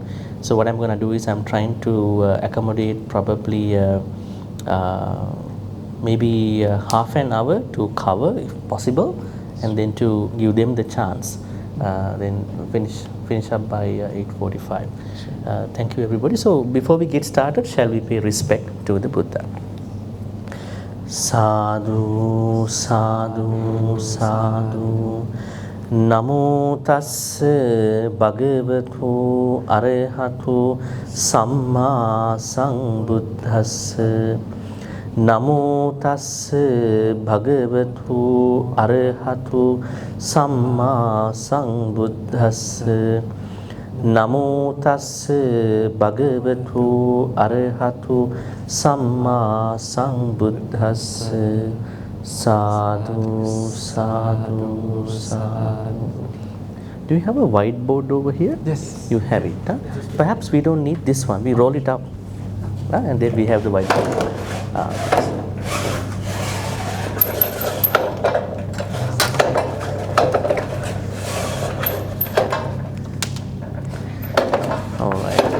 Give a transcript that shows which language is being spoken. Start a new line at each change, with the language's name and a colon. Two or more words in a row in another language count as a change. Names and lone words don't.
English: So what I'm going to do is I'm trying to accommodate probably maybe half an hour to cover if possible, and then to give them the chance, then finish up by 8:45. Thank you everybody. So before we get started, shall we pay respect to the Buddha?
Pali: Sadhu, sadhu, sadhu. Namo tassa bhagavatu arahatu samma sambuddhassa. Namo tassa bhagavatu arahatu samma sambuddhassa. Namo tassa bhagavatu arahatu samma sambuddhassa. Sadhu, sadhu, sadhu.
English: Do you have a whiteboard over here? Yes. You have it. Huh? Perhaps we don't need this one. We roll it up, and then we have the whiteboard. All right.